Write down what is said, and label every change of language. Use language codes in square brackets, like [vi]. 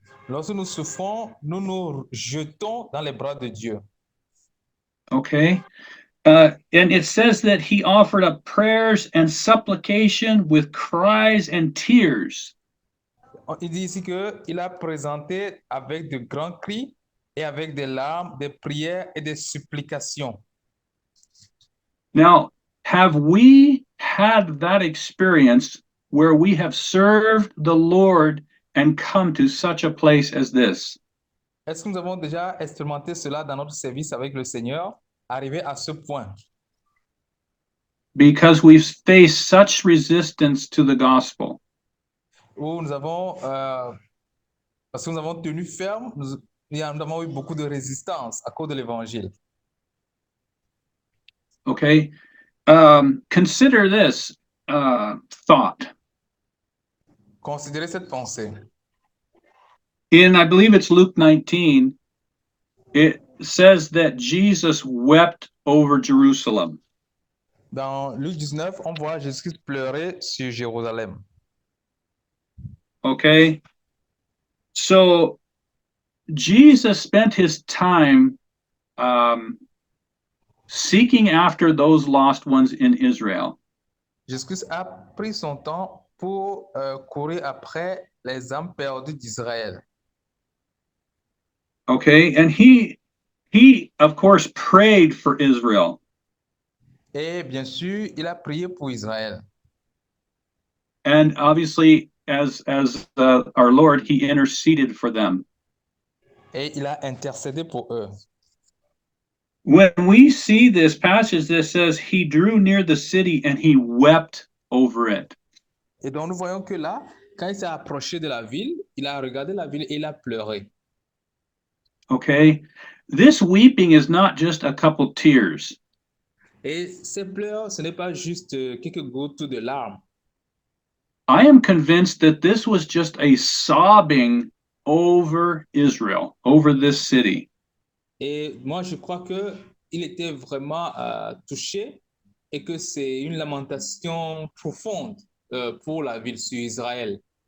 [fr] lorsque nous souffrons, nous nous jetons dans les bras de Dieu. [en] Okay. And it says that he offered up prayers and supplication with cries and tears. [fr] Il dit ici qu'il a présenté avec de grands cris et avec des larmes, des prières et des supplications. [en] Now, have we had that experience where we have served the Lord and come to such a place as this? [fr] Est-ce que nous avons déjà expérimenté cela dans notre service avec le Seigneur, arrivé à ce point? [en] Because we've faced such resistance to the gospel. [fr] Où nous avons, parce que nous avons tenu ferme, nous avons eu beaucoup de résistance à cause de l'évangile. [en] Okay. Consider this thought. [fr] Considérez cette pensée. [en] In, I believe it's Luke 19, it says that Jesus wept over Jerusalem. [fr] Dans Luc 19, on voit Jésus pleurer sur Jérusalem. [en] Okay. So Jesus spent his time seeking after those lost ones in Israel. [fr] Jésus a pris son temps pour courir après les âmes perdues d'Israël. [en] Okay, and he of course prayed for Israel. [fr] Et bien sûr, il a prié pour Israël. [en] And obviously, as our Lord, he interceded for them. [fr] Et il a intercédé pour eux. [en] When we see this passage that says he drew near the city and he wept over it. [fr] Et donc nous voyons que là, quand il s'est approché de la ville, il a regardé la ville et il a pleuré. [en] Okay? This weeping is not just a couple tears. [fr] Et ces pleurs, ce n'est pas juste quelques gouttes de larmes. [en] I am convinced that this was just a sobbing over Israel, over this city. [fr] Et moi, je crois que il était vraiment touché et que c'est une lamentation profonde pour la ville sur Israël.